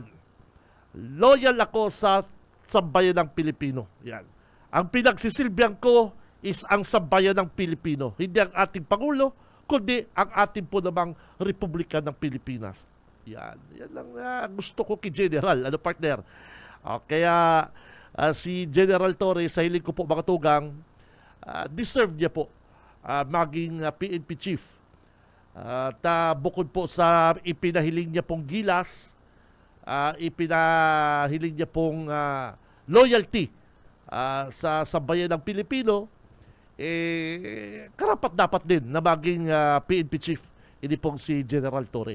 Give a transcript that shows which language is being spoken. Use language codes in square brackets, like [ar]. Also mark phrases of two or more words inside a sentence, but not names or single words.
[tl] Loyal ako sa sambayan ng Pilipino. Yan. Ang pinagsisilbihan ko is ang sambayan ng Pilipino. Hindi ang ating Pangulo, kundi ang ating po namang Republika ng Pilipinas. Yan. Yan lang gusto ko kay General. Partner? Kaya si General Torre, [bik] sa hiling ko po mga tugang, [tl] deserve niya po maging PNP chief. Bukod po sa ipinahiling niya pong gilas, ipinahiling niya pong loyalty sa sambayan ng Pilipino, karapat dapat din na maging PNP chief ini pong si General Torre.